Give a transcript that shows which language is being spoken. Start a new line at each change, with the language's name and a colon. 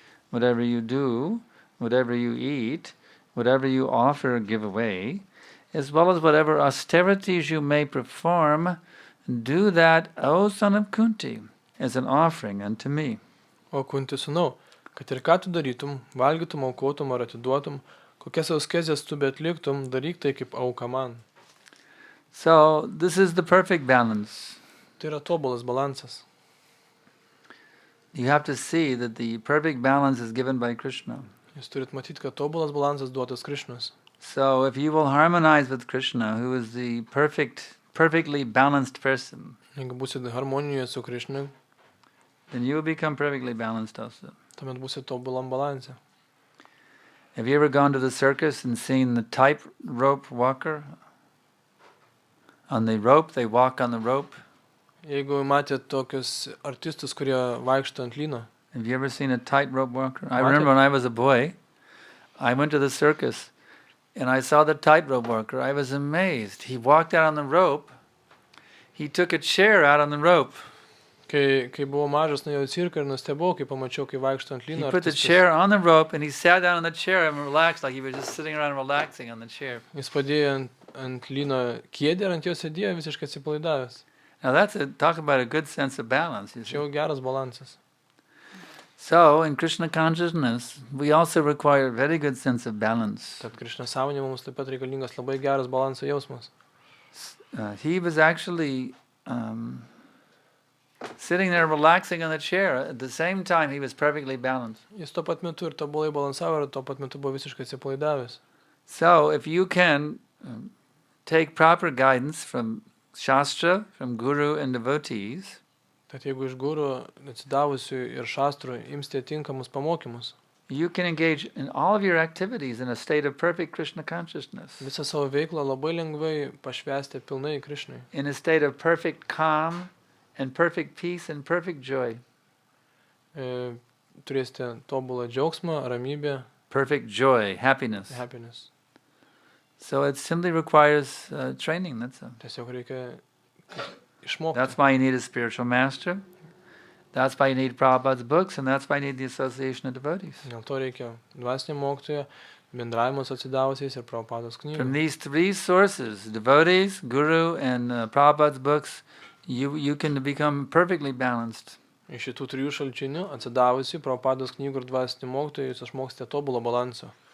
English: Whatever you do, whatever you eat, whatever you offer or give away, as well as whatever austerities you may perform, do that, O son of Kunti, as an offering unto me.
Lithuanian: O Kunti sūnau, kad ir ką tu darytum, valgytum, aukotum ar atiduotum, kokias auskezės tu beatliktum, daryk tai kaip auka man.
English: So, this is the perfect balance.
Lithuanian: Tai yra tobulas balansas.
English: You have to see that the perfect balance is given by Krishna.
Lithuanian: Jūs turit matyti, kad tobulas balansas duotas Krishnos.
English: So, if you will harmonize with Krishna, who is the perfectly balanced person,
Lithuanian: Jeigu būsit harmonijoje su Krishna,
English: then you will become perfectly balanced also.
Lithuanian: tuomet būsit tobulam balanse.
English: Have you ever gone to the circus and seen the tightrope walker? On the rope, they walk on the rope.
Lithuanian: Jeigu matėt tokius artistus, kurie vaikšto ant lyno,
English: Have you ever seen a tightrope walker? I remember when I was a boy, I went to the circus and I saw the tightrope walker. I was amazed. He walked out on the rope. He took a chair out on the rope.
Lithuanian: kai buvau mažas, nuėjau į cirką ir nustebau, kai pamačiau, kai vaikšto ant
English: He
Lithuanian: lyno
English: put the
Lithuanian: artistas.
English: chair on the rope and he sat down on the chair and relaxed like he was just sitting around relaxing on the chair.
Lithuanian: Jis padėjo ant lyno kėdę ir ant jo sėdėjo visiškai atsipalaidavęs.
English: Now talk about a good sense of balance. You see.
Lithuanian: Čia jau geras balansas.
English: So in Krishna consciousness, we also require a very good sense of balance.
Lithuanian: Tad Krishna sąmonė mums taip pat reikalingas labai geras balanso jausmas.
English: He was actually sitting there relaxing on the chair. At the same time, he was perfectly balanced.
Lithuanian: Jis tuo pat metu ir tobulai balansavo ir tuo pat metu buvo visiškai atsipalaidavęs.
English: So if you can take proper guidance from Shastra, from Guru and devotees,
Lithuanian: Tad jeigu iš gurų atsidavusių ir šastrų imsite tinkamus pamokymus,
English: you can engage in all of your activities in a state of perfect Krishna consciousness,
Lithuanian: visą savo veiklą labai lengvai pašvęsti pilnai Krishnai.
English: in a state of perfect calm and perfect peace and perfect joy,
Lithuanian: Turėsite tobulą džiaugsmą, ramybę,
English: perfect joy, happiness. happiness. So it simply requires training, that's all.
Lithuanian: Tiesiog reikia išmokti.
English: That's why you need a spiritual master. That's why you need Prabhupada's books, and that's why you need the association of devotees.
Lithuanian: Dėl to reikia dvasinio mokytojo, bendravimo su atsidavusiais ir Prabhupados
English: From
Lithuanian: knygų.
English: these three sources, devotees, guru, and Prabhupada's books, you can become perfectly balanced.
Lithuanian: Iš šitų trijų šaltinių, atsidavusių, Prabhupados knygų ir dvasinio mokytojo, jūs išmoksite tobulo balanso.